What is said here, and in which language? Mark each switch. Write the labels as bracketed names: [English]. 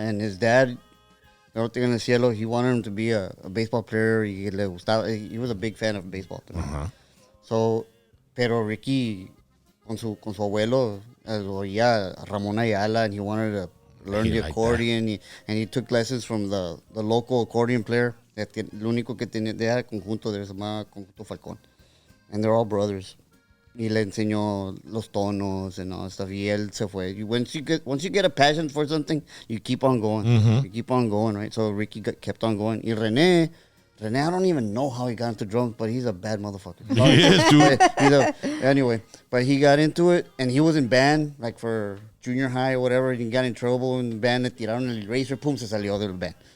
[English] And his dad, Norte en el Cielo, he wanted him to be a baseball player. [Spanish] Y le gustaba, [English] he was a big fan of baseball. Ajá. [Spanish] So, pero Ricky, con su abuelo, lo oía a Ramón Ayala, [English] and he wanted to learn He the liked accordion, and he took lessons from the local accordion player. [Spanish] El único que tenía era el conjunto, se llamaba Conjunto Falcón. [English] And they're all brothers. [Spanish] Y le enseñó los tonos [English] and all stuff. [Spanish] Y él se fue. [English] Once you get a passion for something, you keep on going. You keep on going, right? So Ricky kept on going. [Spanish] Y René, [English] I don't even know how he got into drums, but he's a bad motherfucker. He is, dude. Anyway, but he got into it, and he was in band, like for junior high or whatever. He got in trouble in the band. [Spanish] Le tiraron el eraser, pum, se salió del band.